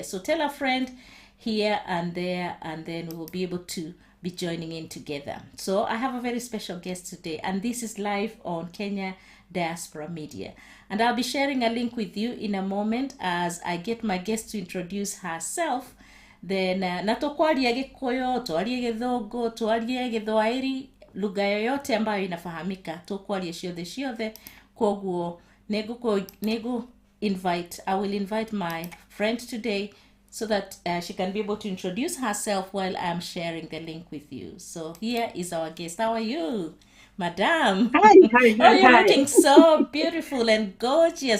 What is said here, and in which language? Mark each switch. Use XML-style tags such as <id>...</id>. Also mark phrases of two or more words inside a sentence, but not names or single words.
<en>So tell a friend here and there, and then we will be able to be joining in together. So I have a very special guest today, and this is live on Kenya Diaspora Media. And I'll be sharing a link with you in a moment as I get my guest to introduce herself.</en> <ki>Then na tokwaria Gikuyu, twarie Githũngũ, twarie Githwaĩri,</ki> <sw>lugha yoyote ambayo inafahamika,</sw> <ki>tokwaria ciothe.</ki> <en>Koguo I will invite my friend today so that she can be able to introduce herself while I'm sharing the link with you. So here is our guest. How are you, Madam? Hi. Oh, you're looking so beautiful and gorgeous.</en>